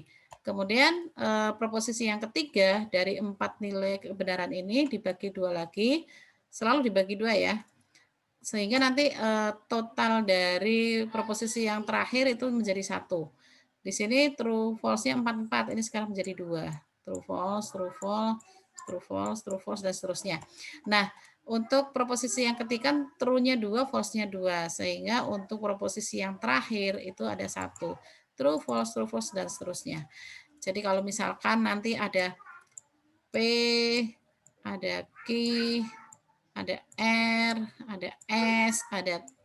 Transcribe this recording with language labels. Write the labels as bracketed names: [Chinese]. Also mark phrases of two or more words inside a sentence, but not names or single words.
[Indonesian] Kemudian proposisi yang ketiga dari 4 nilai kebenaran ini dibagi 2 lagi, selalu dibagi 2 ya. Sehingga nanti total dari proposisi yang terakhir itu menjadi 1. Di sini [English] true false- [Indonesian] nya 4, ini sekarang menjadi 2. [English] True false, true false, true false, true false, [Indonesian] dan seterusnya. Nah, untuk proposisi yang ketiga true-nya 2, false-nya 2. Sehingga untuk proposisi yang terakhir itu ada 1. [English] True, false, [Indonesian] dan seterusnya. Jadi kalau misalkan nanti ada P, ada Q, ada R, ada S, ada T.